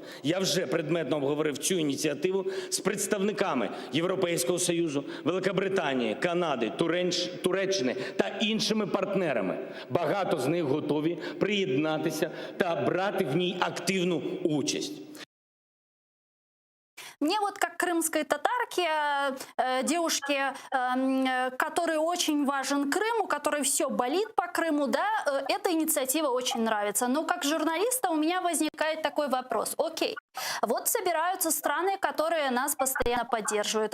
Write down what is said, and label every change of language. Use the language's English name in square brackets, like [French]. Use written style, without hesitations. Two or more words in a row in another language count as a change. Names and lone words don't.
[Ukrainian] Я вже предметно обговорив цю ініціативу з представниками Європейського Союзу, Великобританії, Канади, Туреччини та іншими партнерами. Багато з них готові приєднатися та брати в ній активну участь. [Russian] Мне вот как крымской татарке, девушке, которой очень важен Крым, у которой все болит по Крыму, да, эта инициатива очень нравится. Но как журналиста у меня возникает такой вопрос. Окей, вот собираются страны, которые нас постоянно поддерживают.